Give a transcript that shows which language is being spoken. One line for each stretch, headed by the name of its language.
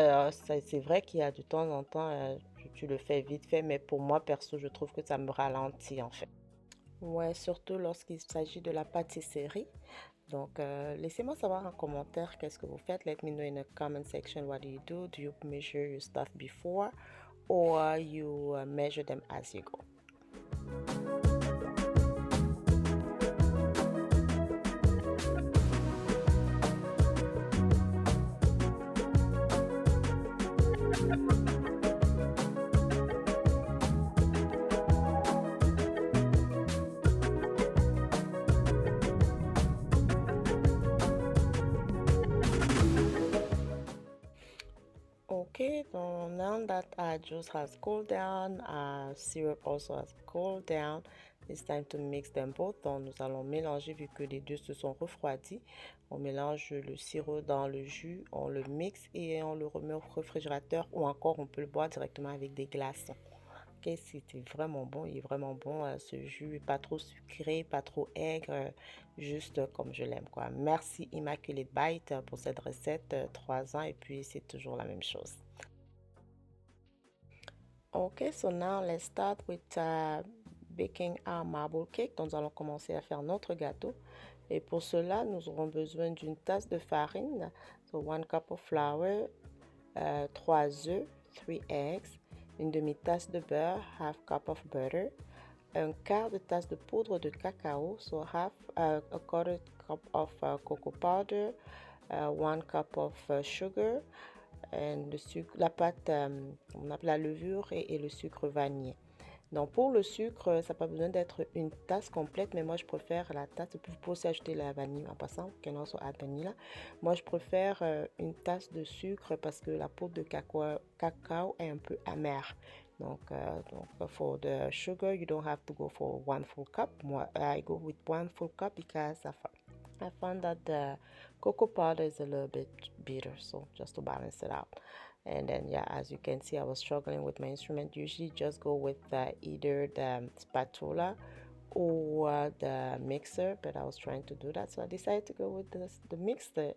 French: C'est vrai qu'il y a de temps en temps, tu le fais vite fait, mais pour moi, perso, je trouve que ça me ralentit en fait. Ouais, surtout lorsqu'il s'agit de la pâtisserie. Donc, laissez-moi savoir en commentaire qu'est-ce que vous faites.
English: Let me know in the comment section what do you do. Do you measure your stuff before or you measure them as you go? Okay, so now that our juice has cooled down, our syrup also has cooled down, it's time to mix them both.
French: Donc nous allons mélanger vu que les deux se sont refroidis. On mélange le sirop dans le jus, on le mixe et on le remet au réfrigérateur ou encore on peut le boire directement avec des glaçons. Ok, c'était vraiment bon, il est vraiment bon ce jus, pas trop sucré, pas trop aigre, juste comme je l'aime quoi. Merci Immaculate Bite pour cette recette, 3 ans et puis c'est toujours la même chose.
English: Ok, so now let's start with baking our marble cake.
French: Donc nous allons commencer à faire notre gâteau. Et pour cela, nous aurons besoin d'une tasse de farine,
English: so 1 cup of flour,
French: 3 œufs,
English: 3 eggs,
French: une demi-tasse de beurre,
English: half cup of butter,
French: un quart de tasse de poudre de cacao,
English: so a quarter cup of cocoa powder, 1 cup of sugar, and
French: le sucre, la pâte, on appelle la levure et le sucre vanillé. Donc pour le sucre, ça n'a pas besoin d'être une tasse complète, mais moi je préfère la tasse. Vous pouvez aussi ajouter la vanille en passant,
English: can also add vanilla.
French: Moi je préfère une tasse de sucre parce que la poudre de cacao est un peu amère.
English: Donc for the sugar, you don't have to go for 1 full cup. More, I go with 1 full cup because I found that the cocoa powder is a little bit bitter, so just to balance it out. And then yeah, as you can see, I was struggling with my instrument. Usually just go with either the spatula or the mixer, but I was trying to do that, so I decided to go with the mixer.